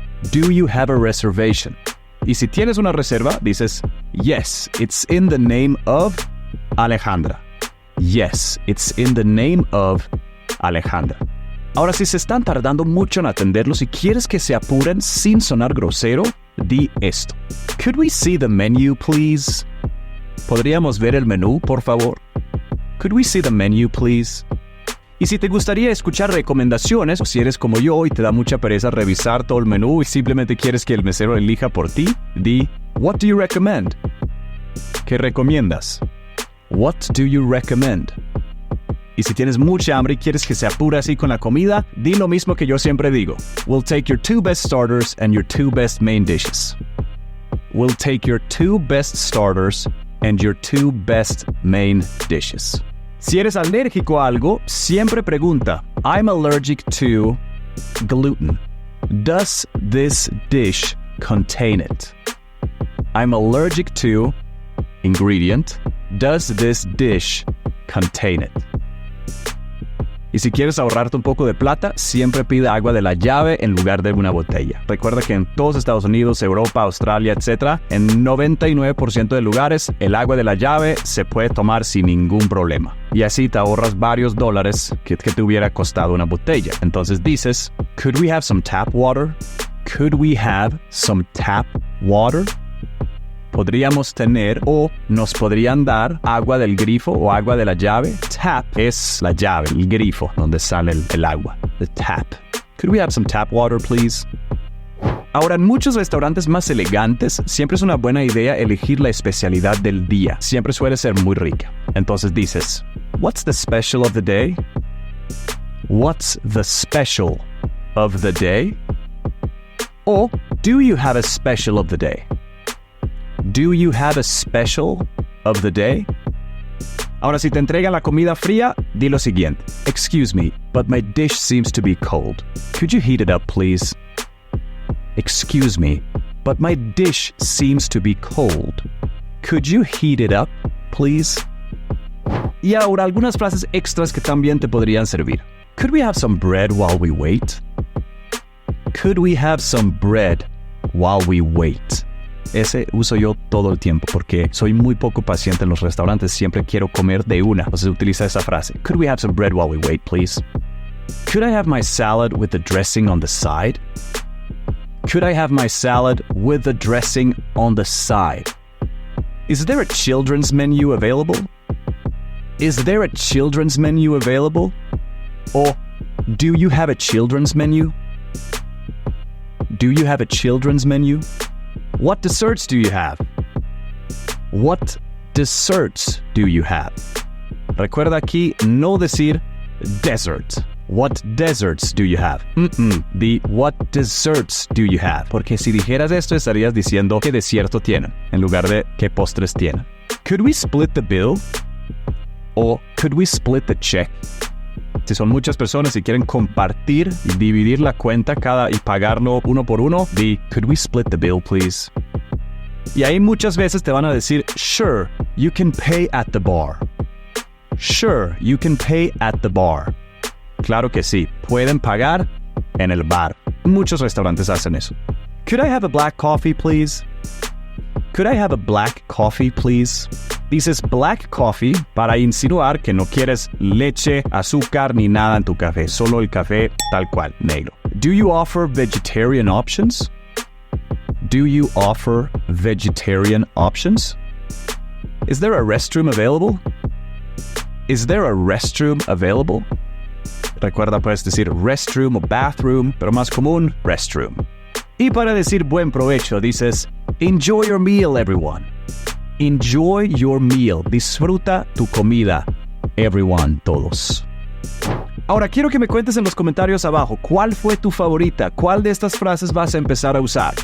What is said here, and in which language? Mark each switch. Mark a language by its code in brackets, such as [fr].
[en] Do you have a reservation? [es] Y si tienes una reserva, dices, [en] yes, it's in the name of Alejandra. Yes, it's in the name of Alejandra. [es] Ahora, si se están tardando mucho en atenderlos y quieres que se apuren sin sonar grosero, di esto. [en] Could we see the menu, please? [es] ¿Podríamos ver el menú, por favor? [en] Could we see the menu, please? [es] Y si te gustaría escuchar recomendaciones, o si eres como yo y te da mucha pereza revisar todo el menú y simplemente quieres que el mesero elija por ti, di, [en] what do you recommend? [es] ¿Qué recomiendas? [en] What do you recommend? [es] Y si tienes mucha hambre y quieres que se apure así con la comida, di lo mismo que yo siempre digo. [en] We'll take your 2 best starters and your 2 best main dishes. We'll take your 2 best starters and your 2 best main dishes. [es] Si eres alérgico a algo, siempre pregunta, [en] I'm allergic to gluten. Does this dish contain it? I'm allergic to ingredient. Does this dish contain it? [es] Y si quieres ahorrarte un poco de plata, siempre pide agua de la llave en lugar de una botella. Recuerda que en todos Estados Unidos, Europa, Australia, etc., en 99% de lugares, el agua de la llave se puede tomar sin ningún problema. Y así te ahorras varios dólares que te hubiera costado una botella. Entonces dices, [en] could we have some tap water? Could we have some tap water? [es] Podríamos tener o nos podrían dar agua del grifo o agua de la llave. Tap es la llave, el grifo, donde sale el agua. [en] The tap. Could we have some tap water, please? [es] Ahora, en muchos restaurantes más elegantes, siempre es una buena idea elegir la especialidad del día. Siempre suele ser muy rica. Entonces dices, [en] what's the special of the day? What's the special of the day? O, do you have a special of the day? Do you have a special of the day? [es] Ahora, si te entregan la comida fría, di lo siguiente. [en] Excuse me, but my dish seems to be cold. Could you heat it up, please? Excuse me, but my dish seems to be cold. Could you heat it up, please? [es] Y ahora, algunas frases extras que también te podrían servir. [en] Could we have some bread while we wait? Could we have some bread while we wait? [es] Ese uso yo todo el tiempo porque soy muy poco paciente en los restaurantes. Siempre quiero comer de una. Entonces utiliza esa frase. [en] Could we have some bread while we wait, please? Could I have my salad with the dressing on the side? Could I have my salad with the dressing on the side? Is there a children's menu available? Is there a children's menu available? Or do you have a children's menu? Do you have a children's menu? What desserts do you have? What desserts do you have? [es] Recuerda aquí no decir dessert. [en] What desserts do you have? [es] Di [en] what desserts do you have? [es] Porque si dijeras esto estarías diciendo qué desierto tienen en lugar de qué postres tienen. [en] Could we split the bill? O could we split the check? [es] Si son muchas personas y quieren compartir y dividir la cuenta y pagarlo uno por uno, di, [en] could we split the bill, please? [es] Y ahí muchas veces te van a decir, [en] sure, you can pay at the bar. Sure, you can pay at the bar. [es] Claro que sí, pueden pagar en el bar. Muchos restaurantes hacen eso. [en] Could I have a black coffee, please? Could I have a black coffee, please? [es] Dices black coffee para insinuar que no quieres leche, azúcar ni nada en tu café, solo el café tal cual, negro. [en] Do you offer vegetarian options? Do you offer vegetarian options? Is there a restroom available? Is there a restroom available? [es] Recuerda, puedes decir restroom o bathroom, pero más común, restroom. Y para decir buen provecho, dices, [en] enjoy your meal, everyone. Enjoy your meal. [es] Disfruta tu comida. [en] Everyone, [es] todos. Ahora, quiero que me cuentes en los comentarios abajo cuál fue tu favorita, cuál de estas frases vas a empezar a usar.